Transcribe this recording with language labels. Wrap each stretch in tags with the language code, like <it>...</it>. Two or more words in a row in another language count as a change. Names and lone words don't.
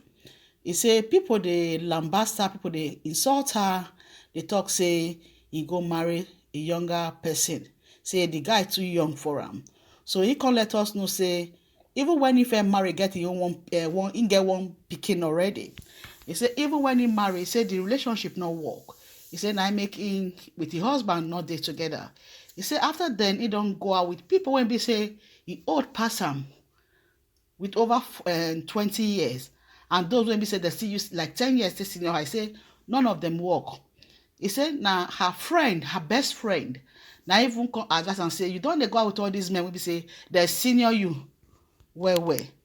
<pcm>He say people dey lambast her, people dey insult her, dey talk say he go marry a younger person, say the guy too young for am. So he come let us know say even when he first marry get him own he get one pikin already. He say even when he marry, he say the relationship no work. He say na make him with his husband not dey together. He say after then he don't go out with people when be say he old pass am with over 20 years. And those when be say they still use like 10 years to senior, I say none of them work. He said now her friend, her best friend, now even come advise and say you don't go out with all these men when be say they senior you well.</pcm>